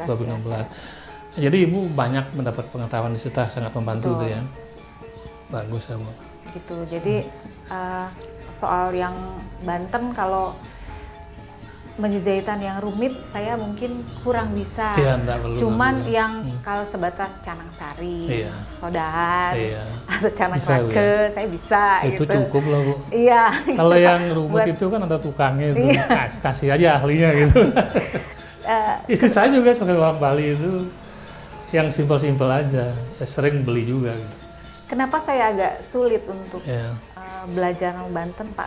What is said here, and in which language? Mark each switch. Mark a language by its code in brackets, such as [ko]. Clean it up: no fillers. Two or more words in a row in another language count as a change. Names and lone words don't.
[id] Ya, jadi Ibu banyak mendapat pengetahuan di STAH, sangat membantu tuh ya. Bagus ya Bu. Gitu, jadi soal yang Banten kalau meja jahitan yang rumit saya mungkin kurang bisa. Iya, enggak perlu. Cuman yang kalau sebatas canang sari, sodahan, atau canang lake, saya bisa. Itu gitu. cukup lah Bu. Iya. Kalau yang rumit itu kan ada tukangnya itu, kasih aja ahlinya gitu. Istri saya juga sebagai orang Bali itu yang simpel-simpel aja, sering beli juga. Gitu. Kenapa saya agak sulit untuk belajar Banten Pak?